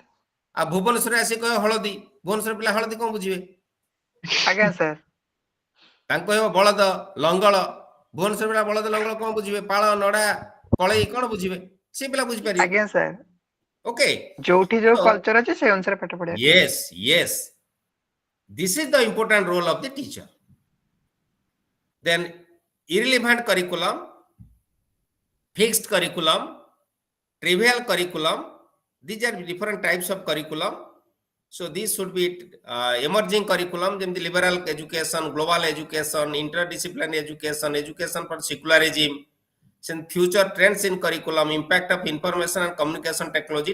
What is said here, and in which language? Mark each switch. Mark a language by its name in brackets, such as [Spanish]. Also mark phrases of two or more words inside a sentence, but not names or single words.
[Odia] ଆଉ ଭୁବନେଶ୍ୱରରେ ଆସି କହିବ ହଳଦୀ, ଭୁବନେଶ୍ୱର ପିଲା ହଳଦୀ କଣ ବୁଝିବେ? ଆଜ୍ଞା ସାର୍ ତାଙ୍କୁ କହିବ ବଳଦ ଲଙ୍ଗଳ, ଭୁବନେଶ୍ୱର ପିଲା ବଳଦ ଲଙ୍ଗଳ କଣ ବୁଝିବେ? ପାଳ ନଡା କଳେଇ କଣ ବୁଝିବେ? ସେ ପିଲା ବୁଝିପାରିବେ। ଆଜ୍ଞା ସାର୍ ଓକେ, ଯୋଉଠି ଯୋଉ so କଲଚର ଅଛି ସେଇ ଅନୁସାରେ ପାଠ ପଢିବା କଥା। [English] yes, this is the important role of the teacher. Then irrelevant curriculum, fixed curriculum, trivial curriculum, these are different types of curriculum. So these should be emerging curriculum, the liberal education, global education, interdisciplinary education, education for secularism, then future trends in curriculum, impact of information and communication technology.